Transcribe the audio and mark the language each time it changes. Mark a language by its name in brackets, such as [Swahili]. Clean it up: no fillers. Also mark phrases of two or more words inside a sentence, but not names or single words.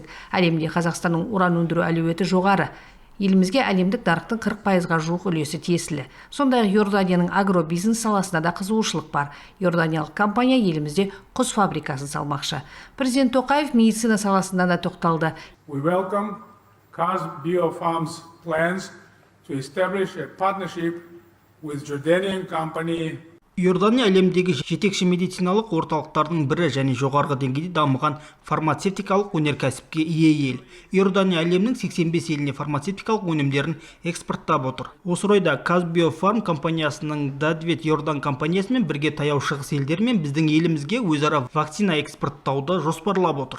[Kazakh] Әлемде Қазақстанның уран өндіру әлеуеті жоғары. Елімізге әлемдік нарықтың 40%-ға жуық үлесі тиесілі. Сондай-ақ Иорданияның агробизнес саласында да қызығушылық бар. Иорданиялық компания елімізде құс фабрикасын салмақшы. Президент Тоқаев медицина саласында да тоқталды. [English] We welcome Kaz Biofarm's plans to establish a partnership with Jordanian company. [Kazakh] Иордания әлемдегі жетекші медициналық орталықтардың бірі және жоғарғы деңгейде дамыған фармацевтикалық өнеркәсіпке ие ел. Иордания әлемнің 85 еліне фармацевтикалық өнімдерін экспорттап отыр. Осы орайда Kaz Biofarm компаниясының Dadvet Иордан компаниясымен бірге таяу шығыс елдермен біздің елімізге өзара вакцина экспорттауды жоспарлап отыр.